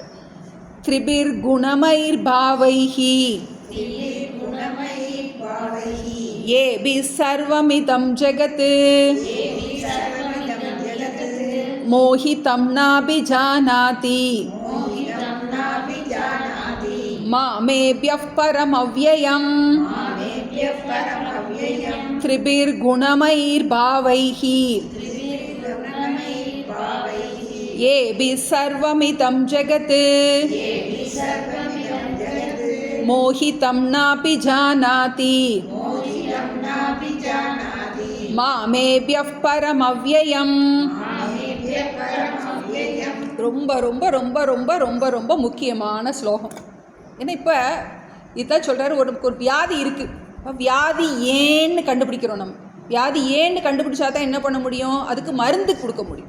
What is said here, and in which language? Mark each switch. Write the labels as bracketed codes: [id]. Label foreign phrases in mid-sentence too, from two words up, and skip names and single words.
[sa] त्रिभिर् गुणमयैर् भावैः एभिः सर्वमिदं जगत् मोहितं नाभिजानाति मामेभ्यः परमव्ययम् त्रिभिर्गुणमैर्भावैः येभिः सर्वमिदं जगत् मोहितं नापि जानाति मामेभ्यः परमव्ययम्. [ta] ரொம்ப ரொம்ப ரொம்ப ரொம்ப ரொம்ப ரொம்ப முக்கியமான ஸ்லோகம். ஏன்னா இப்போ இதான் சொல்கிறாரு, ஒரு வியாதி இருக்குது. வியாதி ஏன்னு கண்டுபிடிக்கிறோம். நம்ம வியாதி ஏன்னு கண்டுபிடிச்சா தான் என்ன பண்ண முடியும், அதுக்கு மருந்து கொடுக்க முடியும்.